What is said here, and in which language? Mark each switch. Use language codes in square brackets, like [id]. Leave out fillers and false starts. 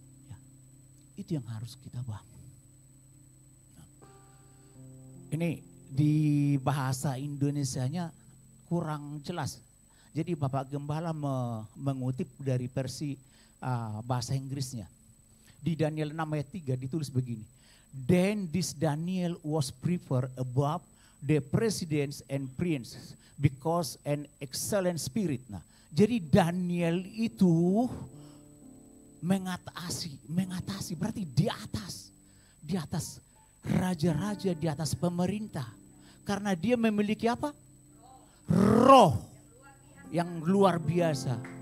[id] Ya, itu yang harus kita bangun. Nah, ini di bahasa Indonesianya kurang jelas. Jadi Bapak Gembala mengutip dari versi bahasa Inggrisnya. Di Daniel 6 ayat 3 ditulis begini. [en] Then this Daniel was preferred above the presidents and princes because an excellent spirit. [id] Nah, jadi Daniel itu mengatasi berarti di atas raja-raja, di atas pemerintah. Karena dia memiliki apa? Roh yang luar biasa.